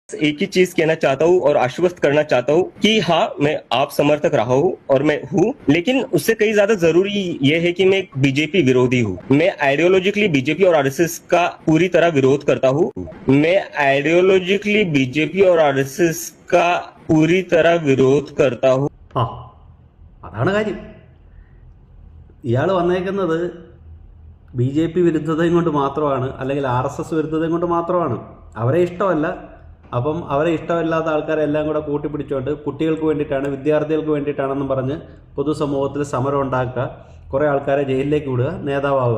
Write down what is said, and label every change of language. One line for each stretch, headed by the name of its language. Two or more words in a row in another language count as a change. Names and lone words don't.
Hindi: एक ही चीज कहना चाहता हूँ और आश्वस्त करना चाहता हूँ कि हाँ, मैं आप समर्थक रहा हूँ और मैं हूँ, लेकिन उससे कहीं ज्यादा जरूरी ये है कि मैं एक बीजेपी विरोधी हूँ। मैं आइडियोलॉजिकली बीजेपी और आरएसएस का पूरी तरह विरोध करता हूँ। मैं आइडियोलॉजिकली बीजेपी और आरएसएस का पूरी तरह विरोध करता हूँ.
Malayalam: ആ അതാണ് കാര്യം. ഇയാൾ വന്നേക്കുന്നത് ബി ജെ പി വിരുദ്ധതയും കൊണ്ട് മാത്രമാണ്, അല്ലെങ്കിൽ ആർ എസ് എസ് വിരുദ്ധതയും കൊണ്ട് മാത്രമാണ്. അവരെ ഇഷ്ടമല്ല. അപ്പം അവരെ ഇഷ്ടമില്ലാത്ത ആൾക്കാരെ എല്ലാം കൂടെ കൂട്ടിപ്പിടിച്ചുകൊണ്ട് കുട്ടികൾക്ക് വേണ്ടിയിട്ടാണ്, വിദ്യാർത്ഥികൾക്ക് വേണ്ടിയിട്ടാണെന്നും പറഞ്ഞ് പൊതുസമൂഹത്തിൽ സമരം ഉണ്ടാക്കുക, കുറേ ആൾക്കാരെ ജയിലിലേക്ക് വിടുക, നേതാവാവുക.